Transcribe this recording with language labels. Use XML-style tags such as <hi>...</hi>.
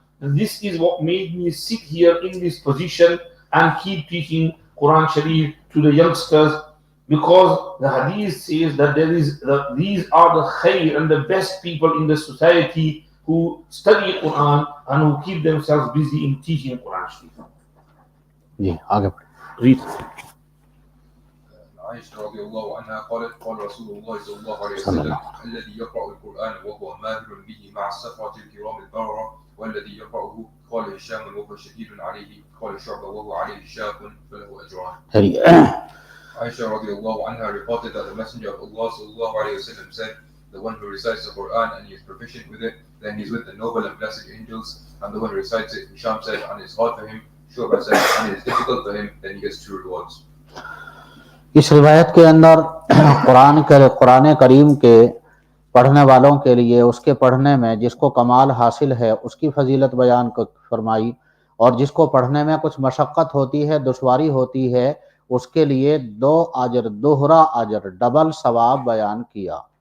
<en>This is what made me sit here in this position and keep teaching Quran Sharif to the youngsters, because the Hadith says that these are the khair and the best people in the society who study Quran and who keep themselves busy in teaching Quran Sharif.</en> <ur>جی آگے</ur> <en>Read.</en> <ar>عائشة رضي الله عنها قالت قال رسول الله صلى الله عليه وسلم الذي يقرأ القرآن وهو ماهر به مع السفرة الكرام البررة والذي يقرأه قال هشام وهو شديد عليه قال شعبة وهو عليه شاق فله أجران.</ar> <en>Aisha radiallahu anha reported that the Messenger of Allah sallallahu alayhi wasallam said, the one who recites the Qur'an and he is proficient with it, then he is with the noble and blessed angels, and the one who recites it, Hisham said, and it is hard for him, Shu'bah said, and it is difficult for him, then he gets 2 rewards.</en> <ur>اس روایت کے اندر قرآن کریم کے پڑھنے والوں کے لیے اس کے پڑھنے میں جس کو کمال حاصل ہے اس کی فضیلت بیان فرمائی، اور جس کو پڑھنے میں کچھ مشقت ہوتی ہے، دشواری ہوتی ہے، اس کے لیے 2 اجر، دوہرا اجر، ڈبل ثواب بیان کیا۔</ur>